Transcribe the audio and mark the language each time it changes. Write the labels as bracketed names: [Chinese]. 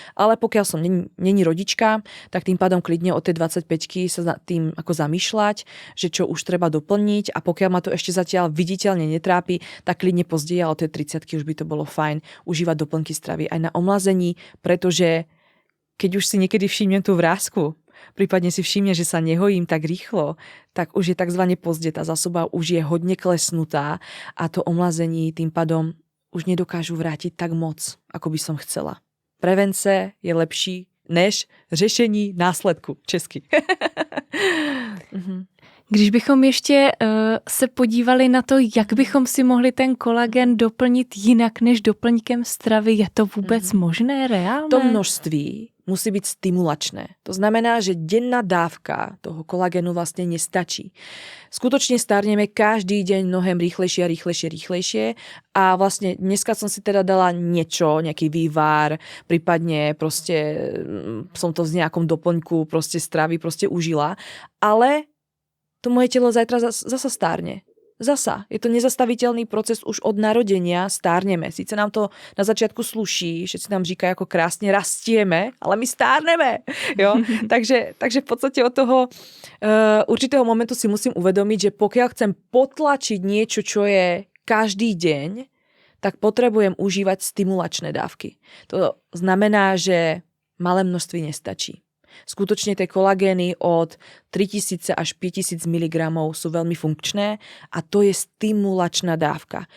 [Slovak] Ale pokiaľ som není rodička, tak tým pádom klidne od tej 25-ky sa tým ako zamýšľať, že čo už treba doplniť a pokiaľ ma to ešte zatiaľ viditeľne netrápi, tak klidne později, ale od tej 30-ky už by to bolo fajn užívať doplnky stravy aj na omlazení, pretože keď už si niekedy všimnem tú vrásku, prípadne si všimne, že sa nehojím tak rýchlo, tak už je takzvané pozdě, tá zásoba už je hodne klesnutá a to omlazení tým pádom už nedokážu vrátiť tak moc, ako by som chcela. [Czech] Prevence je lepší než řešení následku. Česky. Když bychom ještě se podívali na to, jak bychom si mohli ten kolagen doplnit jinak než doplňkem stravy, je to vůbec možné, reálné? [Slovak] To množství musí byť stimulačné. To znamená, že denná dávka toho kolagenu vlastne nestačí. Skutočne starneme každý deň mnohem rýchlejšie a vlastne dneska som si teda dala niečo, nejaký vývar, prípadne proste som to v nejakom doplňku proste stravy proste užila, ale to moje telo zajtra zasa stárne. Zasa. Je to nezastaviteľný proces už od narodenia, stárneme. Sice nám to na začiatku sluší, všetci nám říkajú, ako krásne rastieme, ale my stárneme. Jo? takže v podstate od toho určitého momentu si musím uvedomiť, že pokiaľ chcem potlačiť niečo, čo je každý deň, tak potrebujem užívať stimulačné dávky. [Czech] To znamená, že malé množství nestačí. [Slovak] Skutočne tie kolagény od 3000 až 5000 mg sú veľmi funkčné a to je stimulačná dávka.